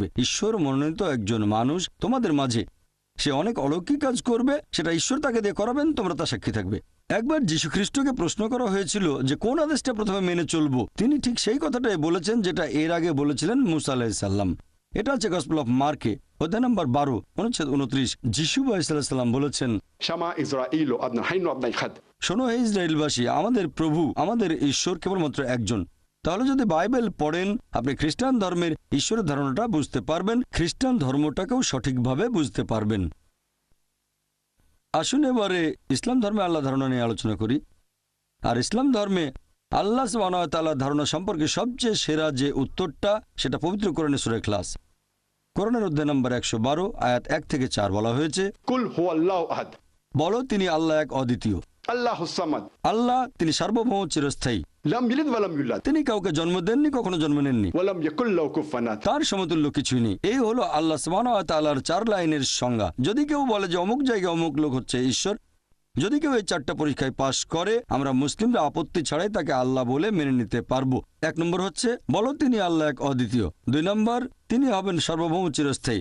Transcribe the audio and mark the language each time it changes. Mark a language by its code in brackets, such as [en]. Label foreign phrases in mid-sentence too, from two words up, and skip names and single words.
[bn] ঈশ্বর মনোনীত একজন মানুষ তোমাদের মাঝে, সে অনেক অলৌকিক কাজ করবে, সেটা ঈশ্বর তাকে দিয়ে করাবেন, তোমরা তার সাক্ষী থাকবে। একবার যীশু খ্রিস্টকে প্রশ্ন করা হয়েছিল যে কোন আদেশটা প্রথমে মেনে চলবো, তিনি ঠিক সেই কথাটাই বলেছেন যেটা এর আগে বলেছিলেন মুসা [ar] আলাইহিস সালাম। [bn] এটা হচ্ছে গসপেল অফ মার্কে অধ্যায় নম্বর 12 অনুচ্ছেদ 29। যীশু [ar] আলাইহিস সালাম [bn] বলেছেন, [he] שמע ישראל אדוני אלוהינו אדוני אחד. [bn] শোনো হে ইসরায়েলবাসী, আমাদের প্রভু, আমাদের ঈশ্বর কেবলমাত্র একজন। তাহলে যদি বাইবেল পড়েন, আপনি খ্রিস্টান ধর্মের ঈশ্বরের ধারণাটা বুঝতে পারবেন, খ্রিস্টান ধর্মটাকেও সঠিকভাবে বুঝতে পারবেন। আসুন এবারে ইসলাম ধর্মে আল্লাহ ধারণা নিয়ে আলোচনা করি। আর ইসলাম ধর্মে আল্লাহ [ar] সুবহানাহু ওয়া তাআলার [bn] ধারণা সম্পর্কে সবচেয়ে সেরা যে উত্তরটা, সেটা পবিত্র কোরআনে সূরা ইখলাস কোরআনের অধ্যায় নম্বর 112 আয়াত 1 থেকে 4 বলা হয়েছে, [ar] قل هو الله أحد. [bn] বলো তিনি আল্লাহ এক, অদ্বিতীয়। [ar] الله الصمد. [bn] আল্লাহ তিনি সার্বভৌম, চিরস্থায়ী। [ar] لم يلد ولم يولد. [bn] তিনি কাউকে জন্ম দেননি, কখনো জন্ম নেননি, [ar] ولم يكن له كفوا أحد. [bn] তার সমতুল্য কিছুই নেই। এই হলো আল্লাহ [ar] সুবহানাহু ওয়া তাআলার [bn] 4 লাইনের সংজ্ঞা। যদি কেউ বলে যে অমুক জায়গায় অমুক লোক হচ্ছে ঈশ্বর, যদি কেউ এই 4টা পরীক্ষায় পাশ করে, আমরা মুসলিমরা আপত্তি ছাড়াই তাকে আল্লাহ বলে মেনে নিতে পারবো। 1 নম্বর হচ্ছে, বলো তিনি আল্লাহ এক, অদ্বিতীয়। 2 নম্বর, তিনি হবেন সার্বভৌম, চিরস্থায়ী।